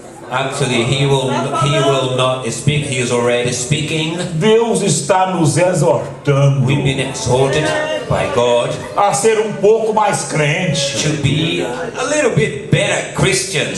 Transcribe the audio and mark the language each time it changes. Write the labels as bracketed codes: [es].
[en] Actually, He will not speak. He is already speaking. [pt] Deus está nos exortando [en] We've been exhorted by God [pt] a ser um pouco mais crente. [en] to be a little bit better Christians.